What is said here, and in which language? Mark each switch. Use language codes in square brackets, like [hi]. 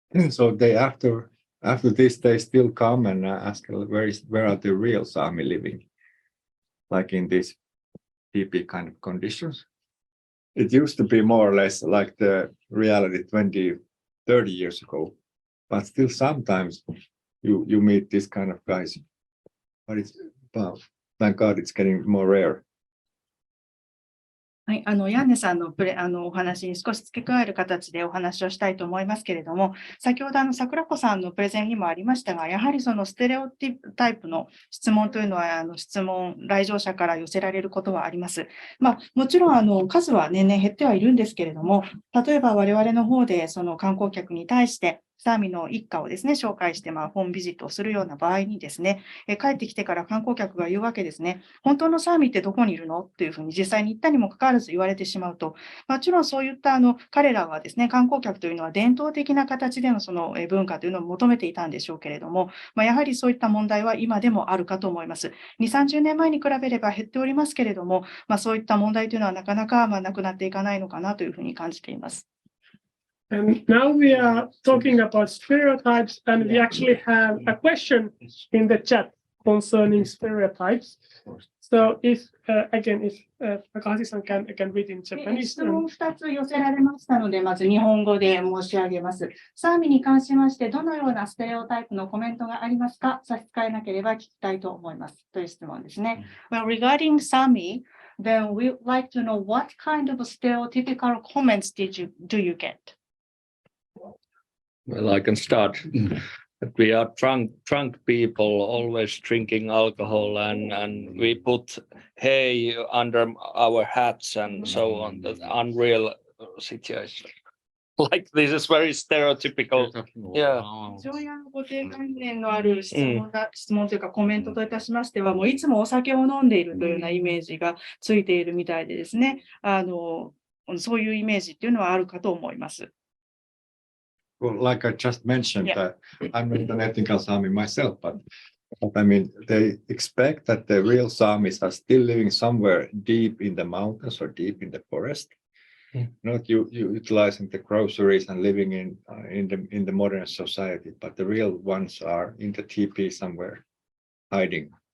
[en] So they after this, they still come and ask where are the real Sami living, like in these TP kind of conditions. it used to be more or less like the reality 20, 30 years ago, but still sometimes you meet this kind of guys, but thank God it's getting more rare. [ja] はい、ヤンネさんのお話に少し付け加える形でお話をしたいと思いますけれども、先ほど桜子さんのプレゼンにもありましたが、やはりそのステレオタイプの質問というのは、来場者から寄せられることはあります。もちろん数は年々減ってはいるんですけれども、例えば我々の方でその観光客に対して、サーミの一家をですね、紹介して、ホームビジットをするような場合にですね、帰ってきてから観光客が言うわけですね、本当のサーミってどこにいるのっていうふうに実際に言ったにもかかわらず言われてしまうと、もちろんそういった彼らはですね、観光客というのは伝統的な形でのその文化というのを求めていたんでしょうけれども、やはりそういった問題は今でもあるかと思います。 2、30年前に比べれば減っておりますけれども、そういった問題というのはなかなかなくなっていかないのかなというふうに感じています。 [en] And now we are talking about stereotypes, and we actually have a question in the chat concerning stereotypes. So if Takahashi-san can read in Japanese. [ja] 質問2つ寄せられましたので、まず日本語で申し上げます。サーミに関しまして、どのようなステレオタイプのコメントがありますか？差し支えなければ聞きたいと思います。という質問ですね。 [en] Well, regarding Sami, then we'd like to know what kind of stereotypical comments do you get? Well, I can start. That we are drunk people, always drinking alcohol, and we put hay under our hats and so on. That unreal situation. Like this is very stereotypical. Yeah. [ja] 非常に固定観念のある質問というかコメントといたしましては、もういつもお酒を飲んでいるというようなイメージがついているみたいでですね、そういうイメージっていうのはあるかと思います。 [en] Well, like I just mentioned, I'm not an ethnical Sami myself, but I mean, they expect that the real Samis are still living somewhere deep in the mountains or deep in the forest, not utilizing the groceries and living in the modern society, but the real ones are in the teepee somewhere, hiding.